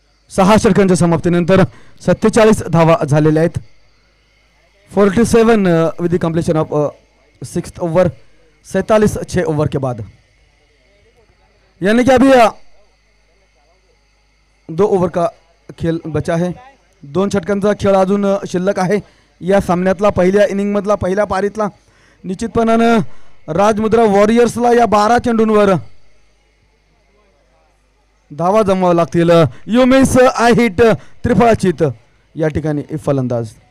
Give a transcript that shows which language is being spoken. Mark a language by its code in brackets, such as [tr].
[mr] सहा षटकांच्या समाप्तीनंतर 47 धावा झालेल्या आहेत. [en] 47 with the completion of 6th over. [hi] 47 6 over के बाद यानी कि अभी 2 ओवर का खेळ बचा है. [mr] 2 षटकांचा खेळ अजून शिल्लक आहे. या सामन्यातला पहिल्या इनिंगमधला पहिल्या पारीतला निश्चितपणानं राजमुद्रा वॉरियर्सला या 12 चेंडूंवर धावा जमवावं लागतील. [en] you miss I hit [mr] त्रिफळाचीत या ठिकाणी फलंदाज.